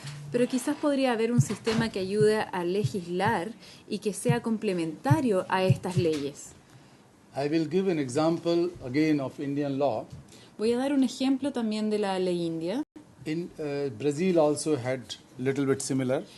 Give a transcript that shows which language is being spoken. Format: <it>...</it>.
<es>Pero quizás podría haber un sistema que ayude a legislar y que sea complementario a estas leyes.</es> <en>I will give an example again of Indian law.</en> <es>Voy a dar un ejemplo también de la ley india.</es> <en>In Brazil also had little bit similar.</en>